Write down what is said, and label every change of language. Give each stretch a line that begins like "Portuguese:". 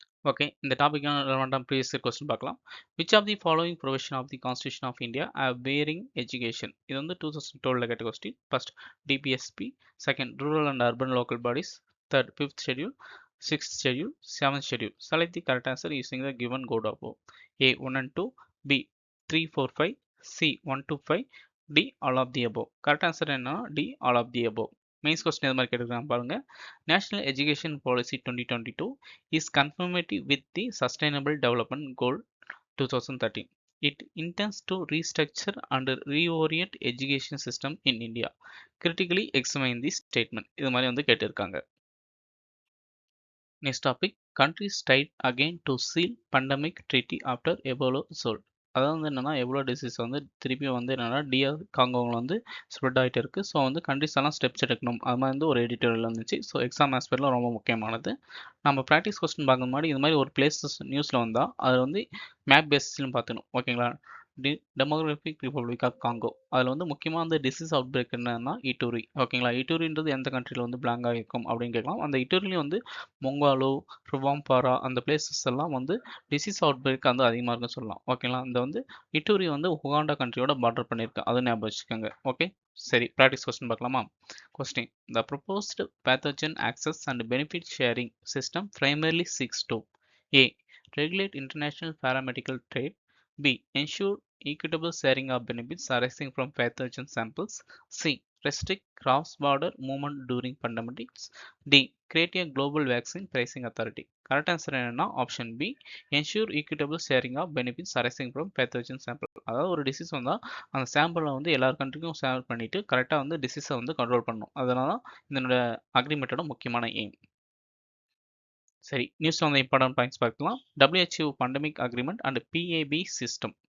Tamil: Okay, இந்த டாபிக்கான ரெலவெண்டான previous question பார்க்கலாம்.
English: Which of the following provision of the constitution of India have bearing education?
Tamil: இது வந்து 2012 கேட்ட question. First DPSP, second rural and urban local bodies, third 5th schedule, 6th schedule, 7th schedule.
English: Select the correct answer using the given code above. A 1 and 2, B 3, 4, 5, C 1 to 5, D all of the above. Correct answer என்ன? D all of the above.
Tamil: Mains question எது மாதிரி கேட்டுருக்காங்க பாருங்க.
English: National education policy 2022 is conformity with the Sustainable Development Goal 2013. It intends to restructure and reorient education system in India. Critically examine this statement.
Tamil: இது மாதிரி வந்து கேட்டிருக்காங்க.
English: Next topic, countries tried again to seal pandemic treaty after Ebola sold.
Tamil: அதாவது வந்து என்னென்னா எவ்வளோ disease வந்து திருப்பி வந்து என்னென்னா டிஆர் காங்கோவில் வந்து ஸ்ப்ரெட் ஆகிட்டு இருக்குது. ஸோ வந்து கண்ட்ரிஸ் எல்லாம் ஸ்டெப்ஸ் எடுக்கணும், அது மாதிரி வந்து ஒரு எடிட்டோரியல் இருந்துச்சு. ஸோ எக்ஸாம் ஆஸ்பெக்டில் ரொம்ப முக்கியமானது. நம்ம ப்ராக்டிஸ் கொஸ்டின் பார்க்க முன்னாடி இது மாதிரி ஒரு பிளேஸஸ் நியூஸில் வந்தால் அது வந்து மேப் பேசிஸ்லையும் பார்த்துக்கணும் ஓகேங்களா. டெமோக்ராஃபிக் ரிப்பப்ளிக் ஆஃப் காங்கோ, அதில் வந்து முக்கியமாக வந்து டிசீஸ் அவுட் பிரேக் என்னன்னா இட்டூரி ஓகேங்களா. இட்டூரின்றது எந்த கண்ட்ரியில் வந்து பிளாங்காக இருக்கும் அப்படின்னு கேட்கலாம். அந்த இட்டூரிலையும் வந்து மொங்காலோ, ருவாம்பாரா அந்த பிளேசஸ் எல்லாம் வந்து டிசீஸ் அவுட் பிரேக் வந்து அதிகமாக இருக்குன்னு சொல்லலாம் ஓகேங்களா. இந்த வந்து இட்டூரி வந்து உகாண்டா கண்ட்ரியோட பார்டர் பண்ணியிருக்கு, அதை ஞாபகம் வச்சுக்கோங்க. ஓகே சரி, ப்ராக்டிஸ் கொஸ்டின் பார்க்கலாமா.
English: Question, the proposed pathogen access and benefit sharing system primarily seeks to A. Regulate international paramedical trade, B. Ensure equitable sharing of benefits arising from pathogen samples, C. Restrict cross-border movement during pandemics, D. Create a global vaccine pricing authority. Correct answer என்னன்னா option B, ensure equitable sharing of benefits arising from pathogen sample.
Tamil: அதாவது ஒரு disease வந்தால் அந்த சாம்பிளை வந்து எல்லா கண்ட்ரிக்கும் share பண்ணிட்டு கரெக்டாக வந்து டிசீஸை வந்து கண்ட்ரோல் பண்ணணும். அதனால தான் இதனோட அக்ரிமெண்ட்டோட முக்கியமான எய்ம். சரி, நியூஸில் வந்து இம்பார்ட்டன்ட் பாயிண்ட்ஸ் பார்க்கலாம். WHO pandemic agreement and PAB system.